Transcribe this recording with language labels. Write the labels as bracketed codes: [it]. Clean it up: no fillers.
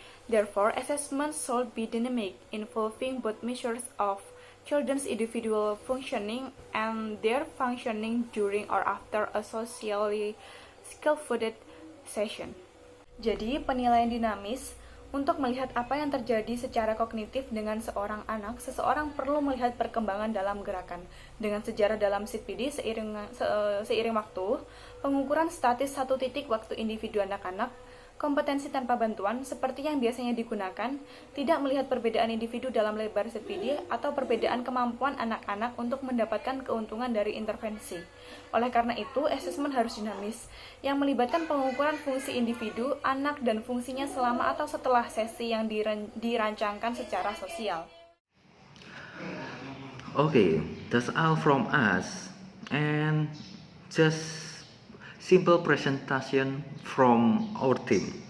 [en] Therefore, assessments should be dynamic, involving both measures of children's individual functioning and their functioning during or after a socially scaffolded session. [id] Jadi, penilaian dinamis Untuk melihat apa yang terjadi secara kognitif dengan seorang anak, seseorang perlu melihat perkembangan dalam gerakan. Dengan sejarah dalam CPD seiring waktu, pengukuran statis satu titik waktu individu anak-anak, kompetensi tanpa bantuan, seperti yang biasanya digunakan, tidak melihat perbedaan individu dalam lebar CPD atau perbedaan kemampuan anak-anak untuk mendapatkan keuntungan dari intervensi. Oleh karena itu, asesmen harus dinamis, yang melibatkan pengukuran fungsi individu, anak, dan fungsinya selama atau setelah sesi yang dirancangkan secara sosial. [en] Okay, that's all from us, and just simple presentation from our team.